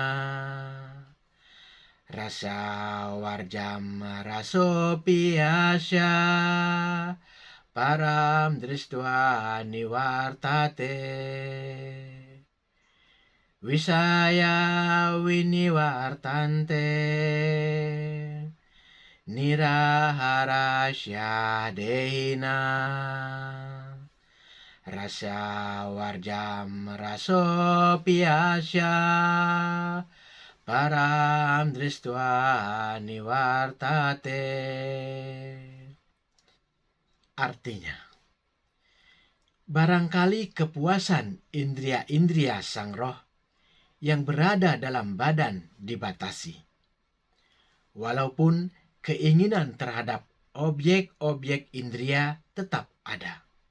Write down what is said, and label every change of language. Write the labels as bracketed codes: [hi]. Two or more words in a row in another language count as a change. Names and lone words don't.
[sa] rasa warjam raso piasya param dristva niwartate wisaya winiwartante niraharasya dehina rasa warjam raso piasya param dristva niwartate. [id] Artinya, barangkali kepuasan indria-indria sang roh yang berada dalam badan dibatasi. Walaupun keinginan terhadap objek-objek indria tetap ada.